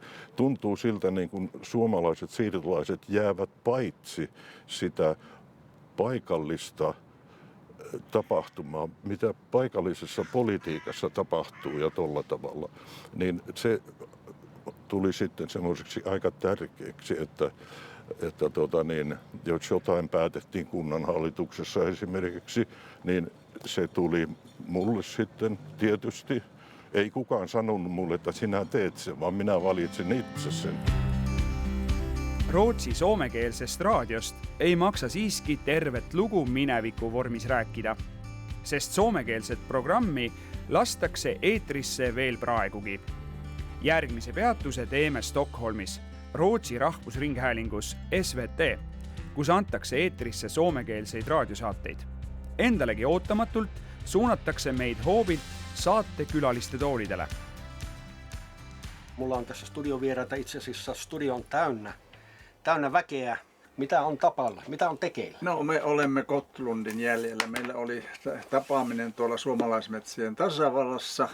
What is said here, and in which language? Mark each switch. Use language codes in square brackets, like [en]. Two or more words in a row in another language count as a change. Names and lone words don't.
[fi] tuntuu siltä niin kuin suomalaiset siirtolaiset jäävät paitsi sitä paikallista tapahtumaa, mitä paikallisessa politiikassa tapahtuu ja tolla tavalla, niin se tuli sitten semmoiseksi aika tärkeäksi, että jos jotain päätettiin kunnanhallituksessa esimerkiksi, niin se tuli mulle sitten tietysti. Ei kukaan sanonut mulle, että sinä teet sen, vaan minä valitsin itse sen. [et] Rootsi soomekeelsest raadiost ei maksa siiski tervet lugu mineviku vormis rääkida, sest soomekeelset programmi lastakse eetrisse veel praegugi. Järgmise peatuse teeme Stockholmis, Rootsi rahvusringhäälingus SVT, kus antakse eetrisse soomekeelseid raadiosaateid. Endalegi ootamatult suunatakse meid hoobilt saatekülaliste toolidele. [fi] Mulla on tässä studiovieraita, itse asiassa studio on täynnä väkeä. Mitä on tapalla? Mitä on tekeillä? No, me olemme Gottlundin jäljellä. Meillä oli tapaaminen tuolla Suomalaismetsien tasavallassa.